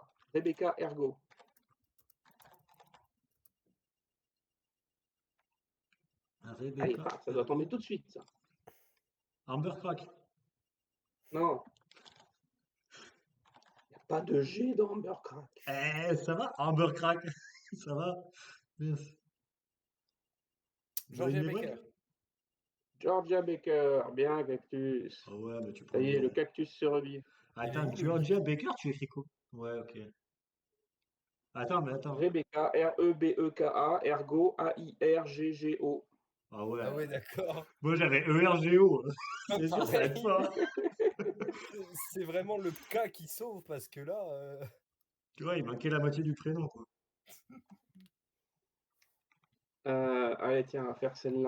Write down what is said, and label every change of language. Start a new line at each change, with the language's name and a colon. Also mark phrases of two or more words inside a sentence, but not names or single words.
French: Rebecca Ergo. Allez, Rebecca ça doit tomber Ergo. tout de suite, ça. Amber Crack. Non, il n'y a pas de G dans Amber Crack. Ça va, Amber Crack. Ça va. Yes. Georgia Johnny Brett? Baker. Georgia Baker, bien Cactus. Ah ouais, mais tu Ça prends y est, le des. cactus se revit. Il est Attends, où le Georgia bif? Baker, tu écris quoi? Ouais, ok. Attends, mais attends. Rebecca, R-E-B-E-K-A, Ergo, A-I-R-G-G-O. Ah Ah ouais. ouais, d'accord. Moi j'avais ERGO. C'est sûr, ça aide Pareil. pas. C'est vraiment le cas qui sauve parce que là, Tu vois, il manquait la moitié du prénom, quoi. Allez, tiens, on va faire celle-là.